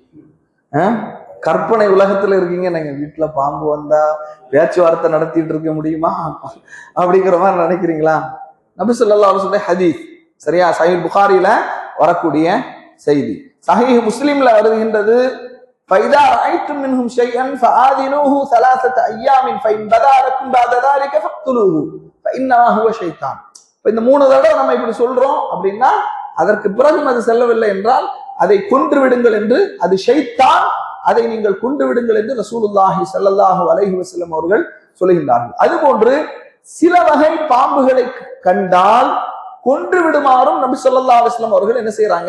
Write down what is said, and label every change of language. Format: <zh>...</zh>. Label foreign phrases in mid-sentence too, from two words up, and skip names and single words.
<ta>கற்பனை உலகத்துல இருக்கீங்க. நீங்க வீட்டுல பாம்பு வந்தா பேச்சுவார்த்தை நடத்திட்டு இருக்க முடியுமா அப்படிங்கிற மாதிரி நினைக்கிறீங்களா? நபி</ta> <ar>صلى الله عليه وسلم</ar> <ta>ஹதீஸ், சரியா? சஹீஹ் புகாரில வரக்கூடிய செய்தி. சஹீஹ் முஸ்லிம்ல வருகின்றது,</ta> <ar>فإذا رأيتم منهم شيئا فآذنوه 3 أيام فإن بدا لكم بعد ذلك فاقتلوه فإنما هو شيطان.</ar> <ta>இந்த 3 தடவை நம்ம இப்படி சொல்றோம் அப்படின்னா, அதற்கு பிறகு அது செல்லவில்லை என்றால் அதை கொன்று விடுங்கள் என்று, அது ஷைத்தான், அதை நீங்கள் கொன்று விடுங்கள் என்று</ta> <ar>رسول الله صلى الله عليه وسلم</ar> <ta>அவர்கள் சொல்லுகின்றார்கள். அதுபோன்று சில வகை பாம்புகளை கண்டால் கொன்று விடுமாறும் நபி</ta> <ar>صلى الله عليه وسلم</ar> <ta>அவர்கள் என்ன செய்யறாங்க?</ta>